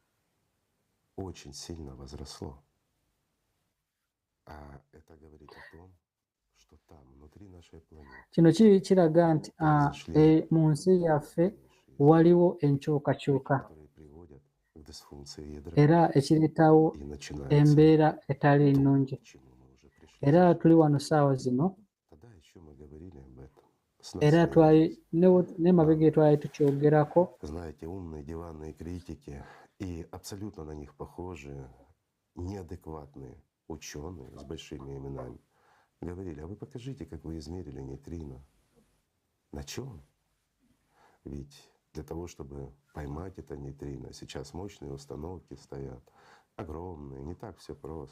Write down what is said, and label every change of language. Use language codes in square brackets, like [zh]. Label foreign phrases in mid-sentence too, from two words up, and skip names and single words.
[lg] Kino kiraga nti mu nsi yaffe waliwo enkyukakyuka era ekireetawo embeera etali nnungi. Era tuli wano ssaawa zino era n'emabega twali tukyogerako. [ru] И абсолютно на них похожие, неадекватные ученые с большими именами говорили: а вы покажите, как вы измерили нейтрино. На чем? Ведь Для того, чтобы поймать это нейтрино, сейчас мощные установки стоят, огромные, не так все просто.